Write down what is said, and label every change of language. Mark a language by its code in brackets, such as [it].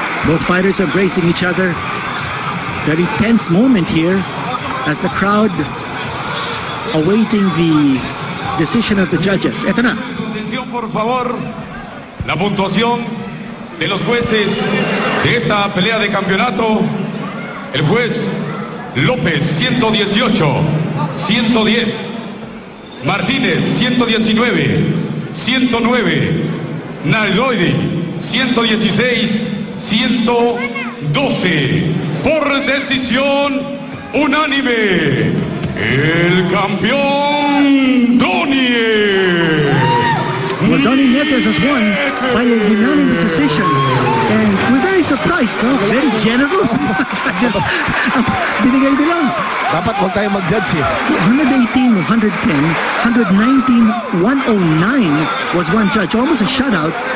[en] Both fighters are bracing each other. Very tense moment here as the crowd awaiting the decision of the judges. [tl] Ito na. [es] Atención, por favor. La puntuación de los jueces de esta pelea de campeonato. El juez López, 118, 110. Martínez, 119, 109. Nairobi, 116, 112. Por decisión unánime, el campeón Donnie. [en] Well, Donnie Nietes has won by a unanimous decision. And we're very surprised, no? Very generous. Just [tl] binigay nila. Dapat huwag tayo mag-judge eh. [en] 118, 110, 119, 109 was one judge. Almost a shutout.